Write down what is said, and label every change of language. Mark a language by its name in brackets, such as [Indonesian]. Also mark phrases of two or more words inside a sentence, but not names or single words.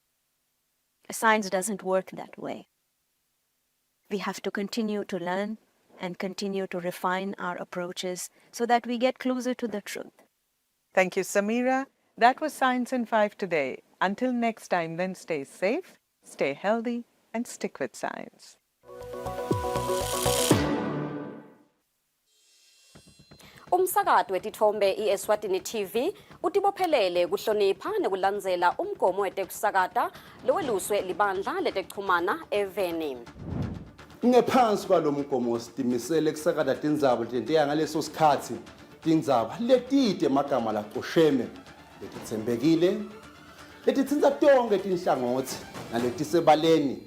[English] Science doesn't work that way. We have to continue to learn and continue to refine our approaches so that we get closer to the truth. Thank you, Samira. That was Science in 5 today. Until next time, then stay safe, stay healthy, and stick with science. [Swati] Umsakazo wetithombe iEswatini TV utibophelele kuhlonipha nekulandzela umgomo wetekusakata loweluswe libandla letekuchumana eveni. Ngephansi kwalo mgomo sitimisele kusakata tindzaba letenteka ngaleso sikhatsi tindzaba letide emagama laqosheme letitsembekile letitsintsa tonke tinhlangothi naletisebaleni